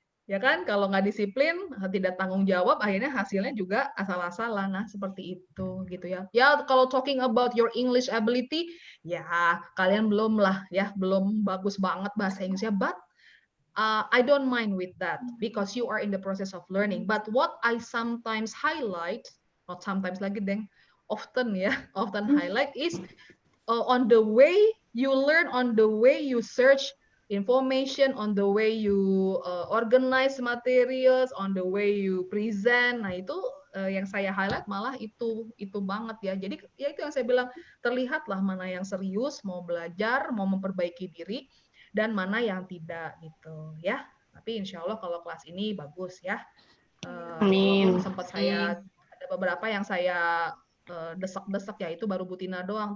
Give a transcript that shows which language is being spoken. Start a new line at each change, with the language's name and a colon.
Indonesian: Ya kan, kalau nggak disiplin, tidak tanggung jawab, akhirnya hasilnya juga asal-asalan. Nah, seperti itu gitu ya.
English: Ya, kalau talking about your English ability,
Indonesian: ya kalian belum lah ya, belum bagus banget bahasa Inggrisnya,
English: but I don't mind with that because you are in the process of learning. But what I sometimes highlight, not sometimes
Indonesian: lagi deng,
English: often ya, often highlight is on the way you learn, on the way you search information, on the way you organize materials, on the way you present.
Indonesian: Nah, itu yang saya highlight malah itu banget ya. Jadi ya itu yang saya bilang, terlihatlah mana yang serius mau belajar, mau memperbaiki diri, dan mana yang tidak gitu ya. Tapi insya Allah kalau kelas ini bagus ya. Walaupun sempat saya ada beberapa yang saya desak-desak ya, itu baru Butina doang.